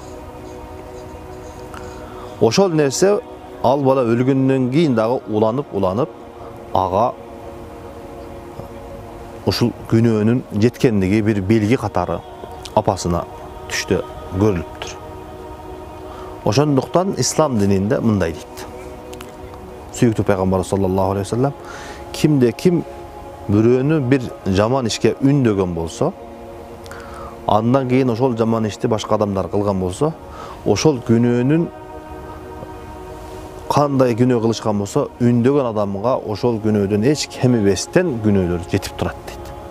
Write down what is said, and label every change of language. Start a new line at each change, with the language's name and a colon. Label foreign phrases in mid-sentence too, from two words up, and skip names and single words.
Kyrgyz: Ошол нерсе ал бала өлгөндөн кийин дагы уланып, ага ушул күнөөнүн жеткендиги bir белги катары апасына түштө көрүлүптүр. Ошондуктан ислам дининде мындай дейт. Сүйүктүү пайгамбар
Arabic: صلى الله عليه وسلم,
Kyrgyz: кимде ким бирөөнү bir жаман ишке үндөгөн болсо, андан кийин ошол жаман ишти башка адамдар кылган болсо, ошол күнөөнүн кандай күнөө кылышкан болсо, үндөгөн адамга ошол күнөөдөн эч кемибестен күнөөлөр жетип турат дейт.